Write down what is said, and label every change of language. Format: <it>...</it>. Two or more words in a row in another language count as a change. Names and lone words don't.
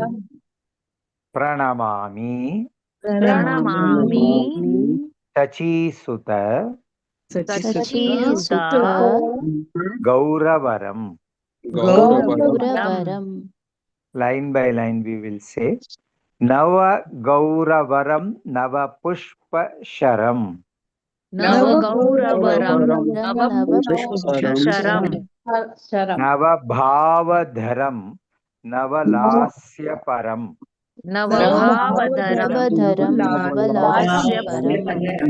<sa>Pranamami Pranamami Sachisuta Sachisuta Gauravaram. Gauravaram</sa> <en>Line by line we will say</en> <sa>नव गौरवरम् नव पुष्पशरम् नवगौरवरम् नवपुष्पशरम् नव भावधरम् नवलास्यपरम् नवभावधरम् नवलास्यपरम्</sa>